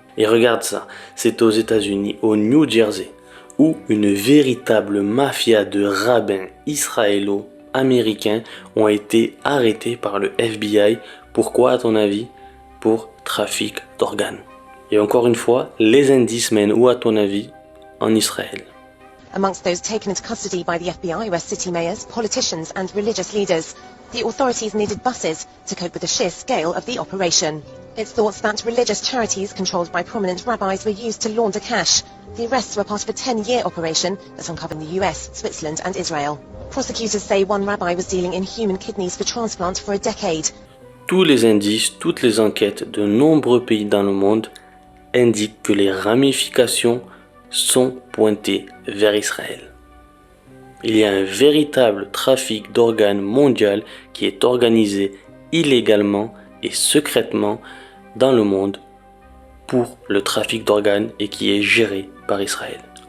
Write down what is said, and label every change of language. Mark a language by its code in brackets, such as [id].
[fr] Et regarde ça, c'est aux États-Unis, au New Jersey, où une véritable mafia de rabbins israélo-américains ont été arrêtés par le FBI. Pourquoi à ton avis? Pour trafic d'organes. Et encore une fois, les indices mènent où à ton avis? En Israël. [en] Amongst those taken into custody by the FBI were city mayors, politicians and religious leaders. The authorities needed buses to cope with the sheer scale of the operation. It's thought that religious charities controlled by prominent rabbis were used to launder cash. The arrests were part of a 10-year operation that uncovered the US, Switzerland and Israel. Prosecutors say one rabbi was dealing in human kidneys for transplant for a decade. [fr] Tous les indices, toutes les enquêtes de nombreux pays dans le monde indiquent que les ramifications sont pointées vers Israël. Il y a un véritable trafic d'organes mondial qui est organisé illégalement et secrètement dans le monde pour le trafic d'organes et qui est géré par Israël.